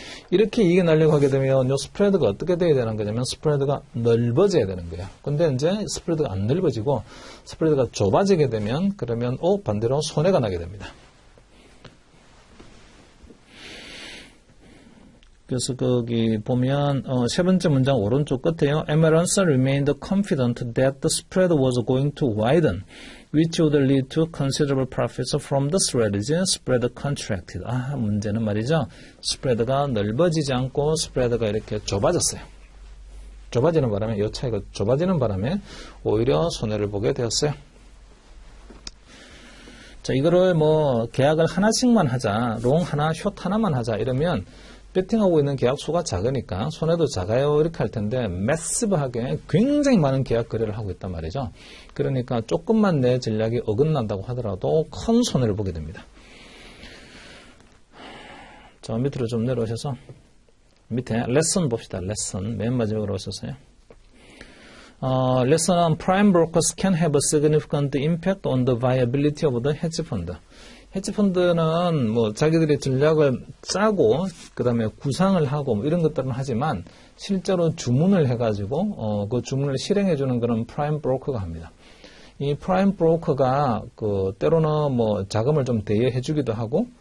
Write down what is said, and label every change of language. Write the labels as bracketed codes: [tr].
[ko] 이렇게 이익이 나려고 하게 되면 이 스프레드가 어떻게 돼야 되는 거냐면 스프레드가 넓어져야 되는 거예요. 근데 이제 스프레드가 안 넓어지고 스프레드가 좁아지게 되면 그러면 반대로 손해가 나게 됩니다. 그래서 거기 보면 세 번째 문장 오른쪽 끝에요. [en] Emirates remained confident that the spread was going to widen, which would lead to considerable profits from the strategy. Spread contracted. [ko] 문제는 말이죠. 스프레드가 넓어지지 않고 스프레드가 이렇게 좁아졌어요. 좁아지는 바람에 이 차이가 좁아지는 바람에 오히려 손해를 보게 되었어요. 자, 이거를 계약을 하나씩만 하자, 롱 하나, 숏 하나만 하자 이러면 배팅하고 있는 계약 수가 작으니까 손해도 작아요 이렇게 할 텐데 매시브하게 굉장히 많은 계약 거래를 하고 있단 말이죠. 그러니까 조금만 내 전략이 어긋난다고 하더라도 큰 손해를 보게 됩니다. 자, 밑으로 좀 내려오셔서 밑에 레슨 봅시다. 레슨 맨 마지막으로 오셨어요. 레슨은 [en] prime brokers can have a significant impact on the viability of the hedge fund. [ko] 헤지펀드는 자기들의 전략을 짜고 그 다음에 구상을 하고 이런 것들은 하지만 실제로 주문을 해가지고 그 주문을 실행해주는 그런 프라임 브로커가 합니다. 이 프라임 브로커가 때로는 자금을 좀 대여해주기도 하고